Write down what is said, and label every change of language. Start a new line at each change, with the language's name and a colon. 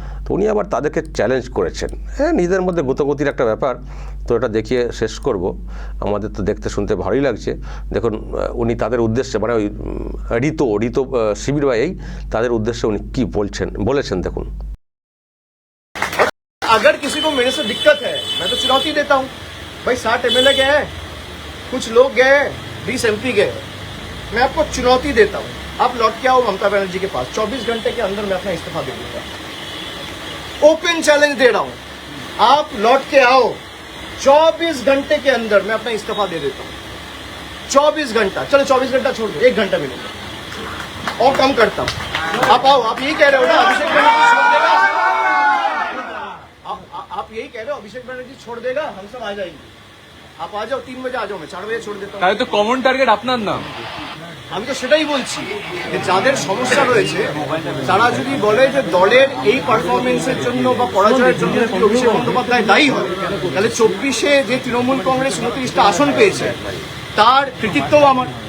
Bangla: তো উনি আবার তাদেরকে চ্যালেঞ্জ করেছেন। হ্যাঁ, নিজেদের মধ্যে গুতগুতির একটা ব্যাপার, তো এটা দেখিয়ে শেষ করব। আমাদের তো দেখতে শুনতে ভালোই লাগছে। দেখুন উনি তাদের উদ্দেশ্যে, মানে ওই ঋতো শিবির বা এই তাদের উদ্দেশ্যে উনি কী বলেছেন দেখুন।
Hindi: अगर किसी को मेरे से दिक्कत है, मैं तो चुनौती देता हूँ भाई। 60 एमएलए गए, कुछ लोग गए, 20 एमपी गए, मैं आपको चुनौती देता हूँ, आप लौट के आओ ममता बनर्जी के पास, 24 घंटे के अंदर मैं अपना इस्तीफा दे दूंगा। ओपन चैलेंज दे रहा हूँ, आप लौट के आओ, 24 घंटे के अंदर मैं अपना इस्तीफा दे देता हूँ। 24 घंटा, चलो 24 घंटा छोड़ दो, 1 घंटा मिलेगा और कम करता हूँ। आप आओ, आप यही कह रहे हो ना अभिषेक बनर्जी छोड़ देगा, आप यही कह रहे हो अभिषेक बनर्जी छोड़ देगा, हम सब आ जाएंगे। आप आ जाओ, 3 बजे आ जाओ, मैं 4 बजे छोड़ देता हूँ।
Bangla: তাই তো কমন টার্গেট আপনার নাম। আমি তো সেটাই বলছি যে যাদের সমস্যা রয়েছে তারা যদি বলে যে দলের এই পারফরমেন্সের জন্য বা পরাজয়ের জন্য যদি অভিষেক বন্দ্যোপাধ্যায় দায়ী হয়, তাহলে 24-এ যে তৃণমূল কংগ্রেস 29টা আসন পেয়েছে তার কৃতিত্বও আমার।